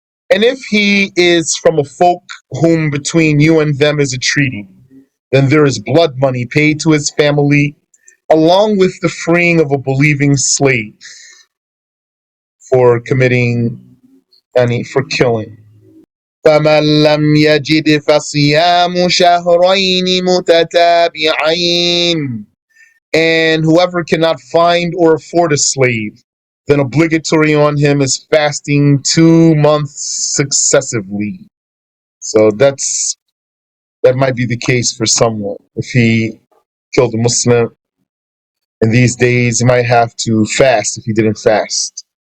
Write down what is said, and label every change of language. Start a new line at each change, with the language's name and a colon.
English: And if he is from a folk whom between you and them is a treaty, then there is blood money paid to his family, along with the freeing of a believing slave for committing for killing.
Arabic: فمن لم يجد فصيام شهرين متتابعين.
English: And whoever cannot find or afford a slave, then obligatory on him is fasting 2 months successively. So that might be the case for someone. If he killed a Muslim in these days, he might have to fast if he didn't fast.